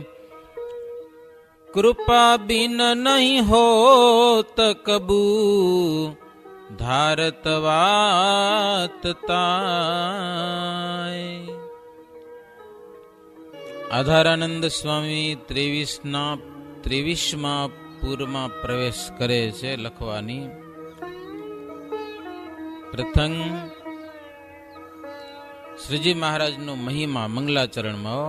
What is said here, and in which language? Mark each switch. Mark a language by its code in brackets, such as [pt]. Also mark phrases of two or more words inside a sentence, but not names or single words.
[hi] कृपा बिन नहीं होत कबू धारत वात ताय. [gu] આધારાનંદ સ્વામી 23મા પૂરમાં પ્રવેશ કરે છે લખવાની. પ્રથમ શ્રીજી મહારાજનો મહિમા મંગલાચરણમાં.